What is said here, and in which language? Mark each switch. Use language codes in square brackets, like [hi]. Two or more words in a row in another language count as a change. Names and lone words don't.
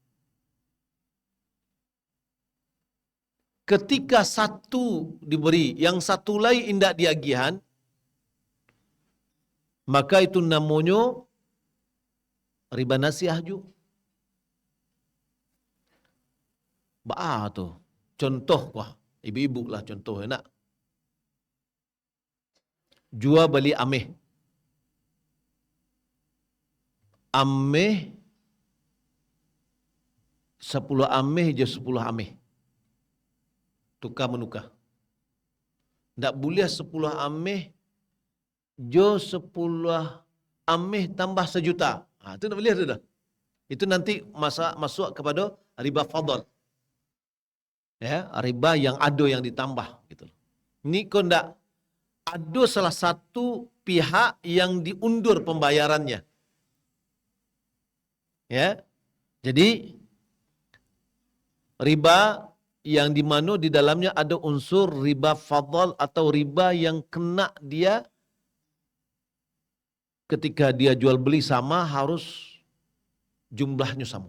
[id] Ketika satu diberi, yang satu lain indak diagihan, maka itu namanya riba nasiah juga. [min] Ba'a tu. [id] Contoh wah, ibu-ibu lah contoh nak. Jual beli ameh. Ameh 10 ameh je 10 ameh. Tukar menukar. Tak boleh 10 ameh je 10 ameh tambah 1 juta. Itu tak boleh tu dah. Itu nanti masuk kepada riba fadl. Ya, riba yang ada yang ditambah gitu. Ini kau ndak ada salah satu pihak yang diundur pembayarannya. Ya. Jadi riba yang di mana di dalamnya ada unsur riba fadl atau riba yang kena dia ketika dia jual beli sama, harus jumlahnya sama.